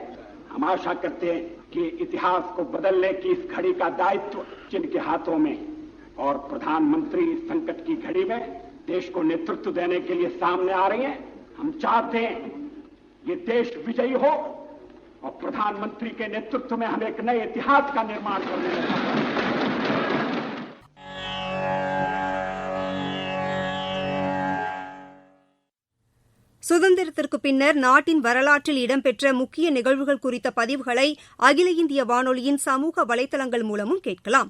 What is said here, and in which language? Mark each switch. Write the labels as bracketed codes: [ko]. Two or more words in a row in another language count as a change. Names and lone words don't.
[hi] हम आशा करते हैं कि इतिहास को बदलने की इस घड़ी का दायित्व जिनके हाथों में, और प्रधानमंत्री इस संकट की घड़ी में देश को नेतृत्व देने के लिए सामने आ रही हैं. हम चाहते हैं ये देश विजयी हो और प्रधानमंत्री के नेतृत्व में हम एक नए इतिहास का निर्माण करने में सफल. [ta] சுதந்திரத்திற்கு பின்னர் நாட்டின் வரலாற்றில் இடம்பெற்ற முக்கிய நிகழ்வுகள் குறித்த பதிவுகளை அகில இந்திய வானொலியின் சமூக வலைதளங்கள் மூலமும் கேட்கலாம்.